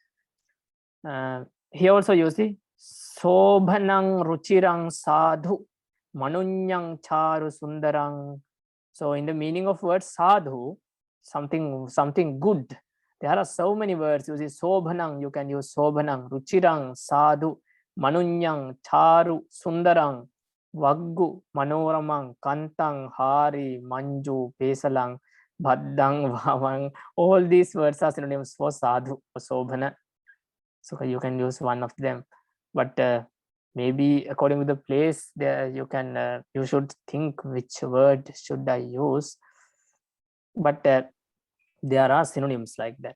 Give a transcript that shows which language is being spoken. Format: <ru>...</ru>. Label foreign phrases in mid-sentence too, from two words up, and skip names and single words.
<en>Here also you see</en> <pi>Sobhanang Ruchirang Sadhu Manunyang Charu Sundarang.</pi> <en>So in the meaning of word sadhu, something good. There are so many words. You see</en> <pi>Sobhanang,</pi> <en>you can use</en> <pi>Sobhanang, Ruchirang, Sadhu, Manunyang, Charu, Sundarang, Vaggu, Manoramang, Kantang, Hari, Manju, Pesalang, Bhaddang, Vavang.</pi> <en>All these words are synonyms for sadhu or Sobhana. So you can use one of them. But maybe according to the place there, you should think which word should I use. But there are synonyms like that.</en>